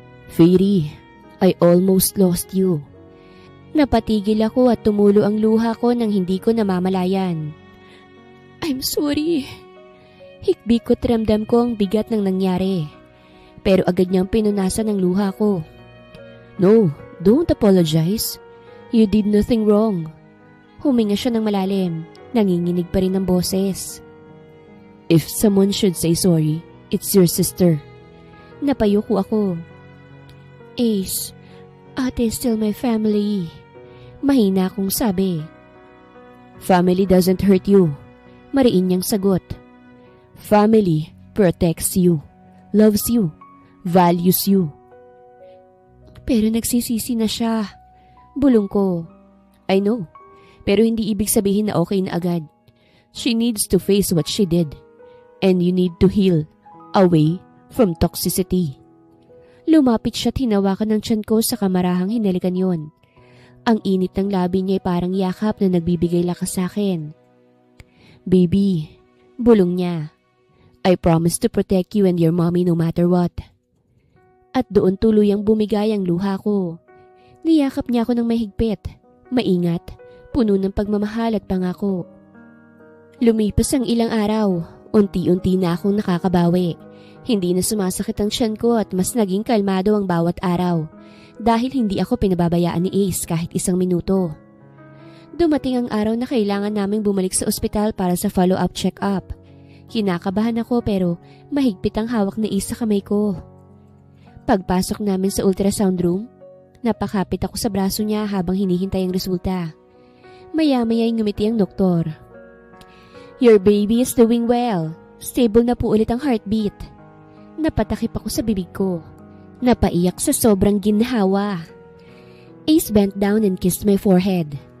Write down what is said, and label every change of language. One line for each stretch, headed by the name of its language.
English: "Fairy, I almost lost you."
Filipino: Napatigil ako at tumulo ang luha ko nang hindi ko namamalayan.
English: "I'm sorry."
Filipino: Hikbi ko't ramdam ko ang bigat ng nangyari. Pero agad niyang pinunasan ang luha ko.
English: "No, don't apologize. You did nothing wrong."
Filipino: Huminga siya ng malalim. Nanginginig pa rin ang boses.
English: "If someone should say sorry, it's your sister."
Filipino: Napayuko ako.
English: "Ace, ate is still my family."
Filipino: Mahina akong sabi.
English: "Family doesn't hurt you."
Filipino: Mariin niyang sagot.
English: "Family protects you, loves you, values you."
Filipino: Pero nagsisisi na siya. Bulong ko.
English: "I know,
Filipino: pero hindi ibig sabihin na okay na agad.
English: She needs to face what she did, and you need to heal away from toxicity."
Filipino: Lumapit siya at hinawakan ng tiyan ko sa kamarahang hinalikan yon. Ang init ng labi niya ay parang yakap na nagbibigay lakas sa akin.
English: "Baby,"
Filipino: bulong niya,
English: "I promise to protect you and your mommy no matter what."
Filipino: At doon tuluyang bumigay ang luha ko. Niyakap niya ako ng mahigpit, maingat, puno ng pagmamahal at pangako. Lumipas ang ilang araw, unti-unti na akong nakakabawi. Hindi na sumasakit ang tiyan ko at mas naging kalmado ang bawat araw dahil hindi ako pinababayaan ni Ace kahit isang minuto. Dumating ang araw na kailangan naming bumalik sa ospital para sa follow-up check-up. Kinakabahan ako pero mahigpit ang hawak ni Ace sa kamay ko. Pagpasok namin sa ultrasound room, napakapit ako sa braso niya habang hinihintay ang resulta. Maya-maya ay ngumiti ang doktor.
English: "Your baby is doing well.
Filipino: Stable na po ulit ang heartbeat." Napatakip ako sa bibig ko. Napaiyak sa sobrang ginhawa.
English: Ace bent down and kissed my forehead.